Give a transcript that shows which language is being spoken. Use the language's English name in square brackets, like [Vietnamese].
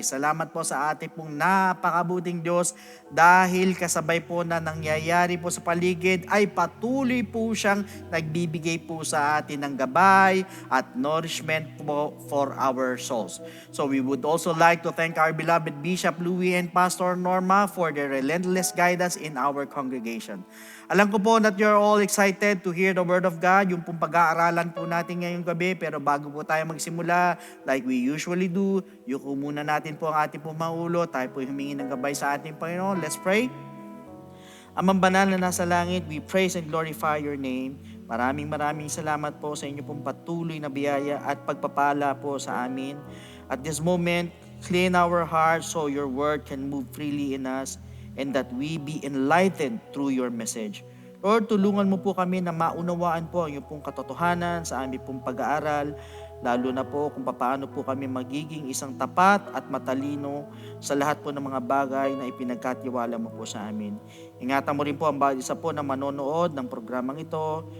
[Filipino] Salamat po sa ating pong napakabuting Diyos dahil kasabay po na nangyayari po sa paligid ay patuloy po siyang nagbibigay po sa atin ng gabay at nourishment po for our souls. [English] So we would also like to thank our beloved Bishop Louie and Pastor Norma for their relentless guidance in our congregation. [Filipino] Alam ko po [English] that you're all excited to hear the Word of God, [Filipino] yung pong pag-aaralan po natin ngayong gabi. Pero bago po tayo magsimula, [English] like we usually do, [Filipino] yuko muna natin po ang ating pong maulo. Tayo po humingi ng gabay sa ating Panginoon. [English] Let's pray. [Filipino] Amang banal na nasa langit, [English] we praise and glorify your name. [Filipino] Maraming salamat po sa inyo pong patuloy na biyaya at pagpapala po sa amin. [English] At this moment, clean our hearts so your word can move freely in us and that we be enlightened through your message. [Filipino] Lord, tulungan mo po kami na maunawaan po ang iyong pong katotohanan sa aming pong pag-aaral, lalo na po kung paano po kami magiging isang tapat at matalino sa lahat po ng mga bagay na ipinagkatiwala mo po sa amin. Ingatan mo rin po ang bawat isa po na manonood ng programang ito.